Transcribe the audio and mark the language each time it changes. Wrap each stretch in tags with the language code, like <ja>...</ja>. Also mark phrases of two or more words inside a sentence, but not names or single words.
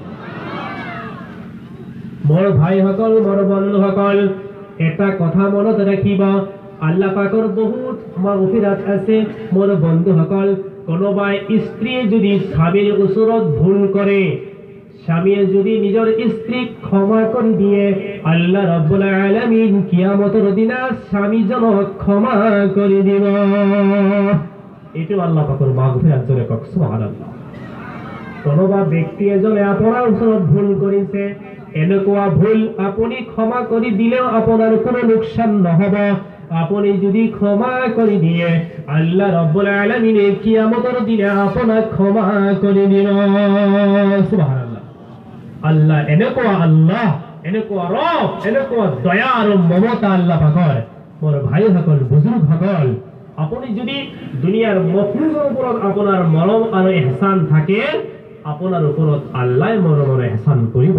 <as>মোৰ ভাইসকল, মোৰ বন্ধুসকল, এটা কথা মনত ৰাখিব, আল্লাহ পাকৰ বহুত মাগফিরাত আছে। মোৰ বন্ধুসকল, কোনোবাই স্ত্রীয়ে যদি স্বামীর ওচৰত ভুল করে, স্বামীয়ে যদি নিজৰ স্ত্রীক ক্ষমা কৰি দিয়ে,</as> <ar>الله رب العالمين</ar> <as>কিয়ামতৰ দিনা স্বামীজনক ক্ষমা কৰি দিব। এইটো আল্লাহ পাকৰ মাগফিরাত। জোৰে কওক সুবহানাল্লাহ। কোনোবা ব্যক্তি এজনে আপোনাৰ ওচৰত ভুল কৰিছে, এনেকুৱা ভুল আপুনি ক্ষমা কৰি দিলেও আপোনাৰ কোনো লোকসান নহব।</as> <bn>আপনি যদি ক্ষমা করে দিয়ে,</bn> <ar>الله رب العالمين</ar> <bn>কিয়ামতের দিনে আপনাকে ক্ষমা করে দিব।</bn> <as>সুবহানাল্লাহ। আল্লাহ এনেকুৱা রব, এনেকুৱা দয়া আৰু মমতা আল্লাহ পাকৰ। মোৰ ভাইসকল, বুজুৰ্গসকল, আপুনি যদি দুনিয়াৰ মখলুকৰ ওপৰত আপোনাৰ মৰম আৰু ইহসান থাকে, আপোনাৰ ওপৰত আল্লাহ মৰম আৰু ইহসান কৰিব।</as>